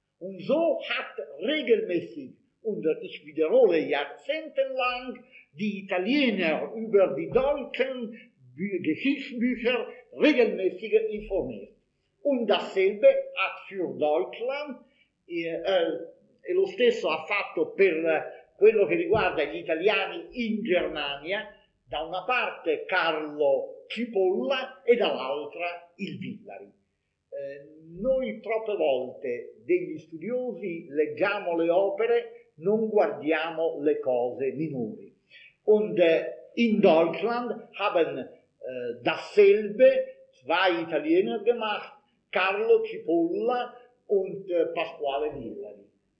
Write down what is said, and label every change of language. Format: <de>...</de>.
<de>Und so hat regelmäßig, und ich wiederhole jahrzehntelang, die Italiener über die deutschen Geschichtsbücher regelmäßig informiert. Und dasselbe hat für Deutschland,</de> <it>e lo stesso ha fatto per quello che riguarda gli italiani in Germania, da una parte Carlo Cipolla e dall'altra il Villari. Noi troppe volte degli studiosi leggiamo le opere, non guardiamo le cose minori.</it> <de>Und in Deutschland haben dasselbe zwei Italiener gemacht, Carlo Cipolla und Pasquale Villari.</de>